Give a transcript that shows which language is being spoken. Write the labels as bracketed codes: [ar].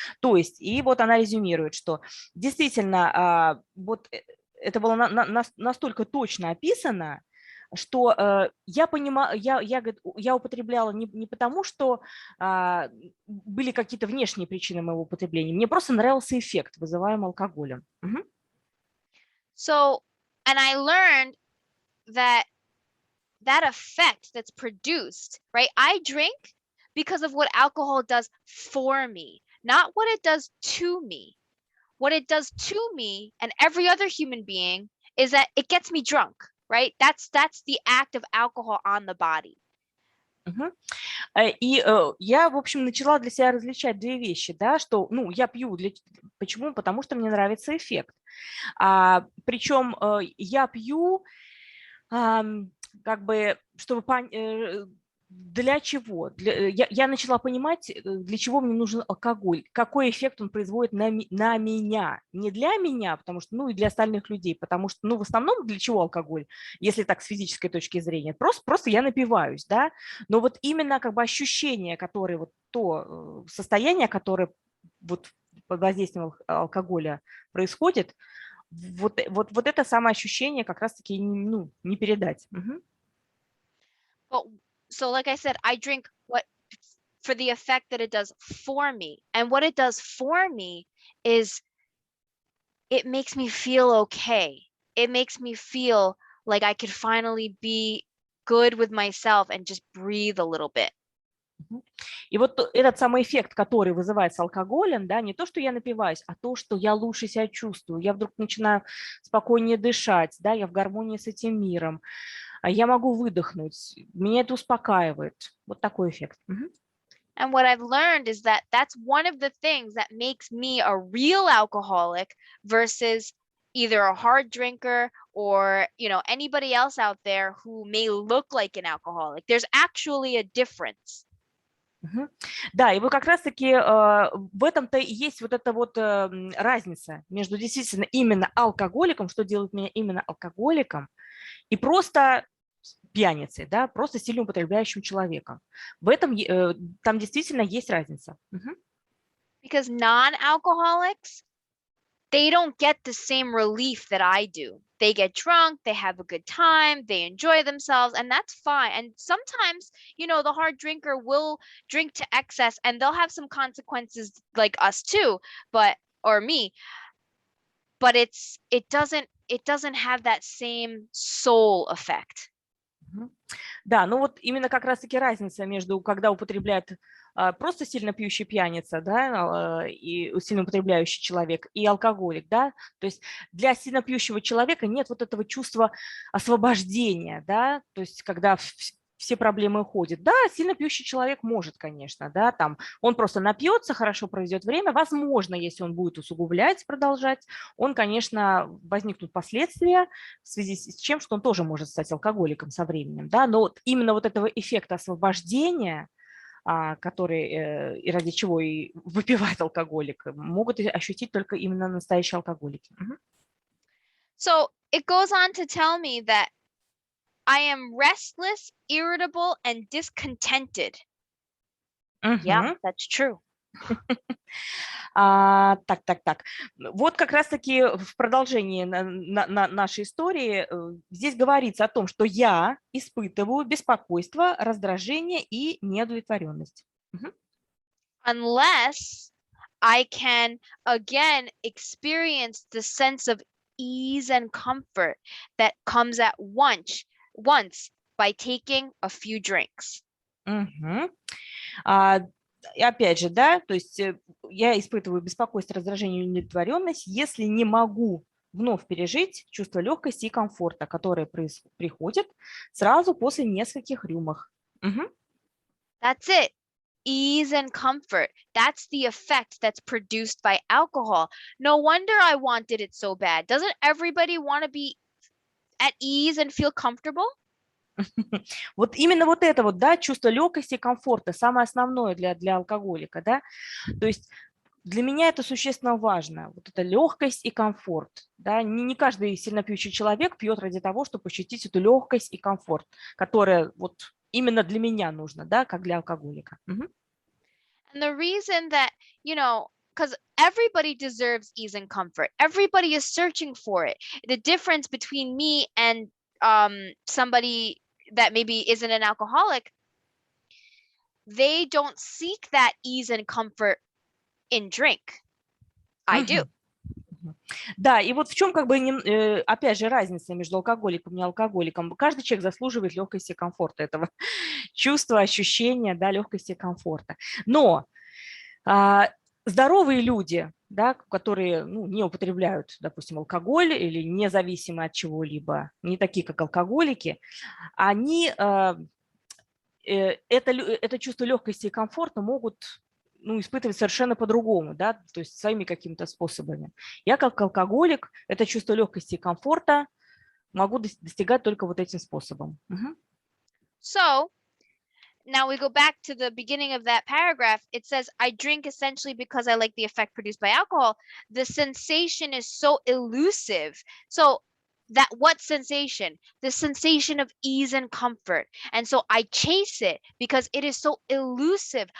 [ru] То есть, и вот она резюмирует, что действительно вот это было настолько точно описано, что я понимаю, я употребляла не потому, что были какие-то внешние причины моего употребления, мне просто нравился эффект, вызываемый алкоголем. Мгм. [en] So, and I learned that that effect that's produced, right? I drink because of what alcohol does for me, not what it does to me. What it does to me and every other human being is that it gets me drunk, right? That's the act of alcohol on the body. [ru] Мгм. И я, в общем, начала для себя различать две вещи, да, что, ну, я пью, почему? Потому что мне нравится эффект. Причем я пью как бы, чтобы для чего? Я начала понимать, для чего мне нужен алкоголь, какой эффект он производит на меня. Не для меня, потому что, ну, и для остальных людей, потому что, ну, в основном для чего алкоголь, если так с физической точки зрения? Просто я напиваюсь, да, но вот именно как бы ощущение, которое вот то состояние, которое вот под воздействием алкоголя происходит, вот это самое ощущение как раз-таки, ну, не передать. Мгм. [en] But so like I said, I drink what for the effect that it does for me. And what it does for me is it makes me feel okay. It makes me feel like I could finally be good with myself and just breathe a little bit. [ru] И вот этот самый эффект, который вызывается алкоголем, да, не то, что я напиваюсь, а то, что я лучше себя чувствую, я вдруг начинаю спокойнее дышать, да, я в гармонии с этим миром, я могу выдохнуть, меня это успокаивает. Вот такой эффект. Мгм. [en] And what I've learned is that that's one of the things that makes me a real alcoholic versus either a hard drinker or, you know, anybody else out there who may look like an alcoholic. There's actually a difference. [ru] Мгм. Да, и вот как раз-таки в этом-то и есть вот эта вот разница между действительно именно алкоголиком, что делает меня именно алкоголиком, и просто пьяницей, да, просто сильно употребляющим человеком. В этом там действительно есть разница. Мгм. [en] Because non-alcoholics, they don't get the same relief that I do. They get drunk, they have a good time, they enjoy themselves, and that's fine. And sometimes, you know, the hard drinker will drink to excess and they'll have some consequences like us too, but or me, but it doesn't have that same soul effect. [ru] Мгм. Да, ну вот именно как раз-таки разница между, когда употребляет просто сильно пьющий пьяница, да, и сильно употребляющий человек, и алкоголик, да, то есть для сильно пьющего человека нет вот этого чувства освобождения, да, то есть когда все проблемы уходят. Да, сильно пьющий человек может, конечно, да, там он просто напьется, хорошо проведет время, возможно, если он будет усугублять, продолжать, он, конечно, возникнут последствия в связи с чем, что он тоже может стать алкоголиком со временем, да, но вот именно вот этого эффекта освобождения, который и ради чего и выпивает алкоголик, могут ощутить только именно настоящие алкоголики. Мгм. [en] So it goes on to tell me that I am restless, irritable, and discontented. Yeah, [ru] Мгм. [en] that's true. [ru] Так. Вот как раз-таки в продолжении нашей истории здесь говорится о том, что я испытываю беспокойство, раздражение и неудовлетворенность. Мгм. [en] Unless I can again experience the sense of ease and comfort that comes at once by taking a few drinks. [ru] Мгм. А, и опять же, да, то есть я испытываю беспокойство, раздражение и удовлетворенность, если не могу вновь пережить чувство легкости и комфорта, которое приходит сразу после нескольких рюмок. Мгм. [en] That's it. Ease and comfort. That's the effect that's produced by alcohol. No wonder I wanted it so bad. Doesn't everybody want to be at ease and feel comfortable? [ru] Вот именно вот это вот, да, чувство легкости и комфорта, самое основное для алкоголика, да, то есть для меня это существенно важно, вот эта легкость и комфорт, да, не каждый сильно пьющий человек пьет ради того, чтобы ощутить эту легкость и комфорт, которая вот именно для меня нужно, да, как для алкоголика. Мгм. [en] And the reason that, because everybody deserves ease and comfort. Everybody is searching for it. The difference between me and somebody that maybe isn't an alcoholic, they don't seek that ease and comfort in drink. I do. [ru] Мгм. Мгм. Да, и вот в чем как бы, опять же, разница между алкоголиком и неалкоголиком. Каждый человек заслуживает легкости и комфорта этого чувства, ощущения, да, легкости и комфорта. Но здоровые люди, да, которые не употребляют, допустим, алкоголь или независимы от чего-либо, не такие, как алкоголики, они это чувство легкости и комфорта могут испытывать совершенно по-другому, да, то есть своими какими-то способами. Я как алкоголик это чувство легкости и комфорта могу достигать только вот этим способом. Мгм. [en] So now we go back to the beginning of that paragraph. It says, I drink essentially because I like the effect produced by alcohol. The sensation is so elusive. So that what sensation? The sensation of ease and comfort. And so I chase it because it is so elusive.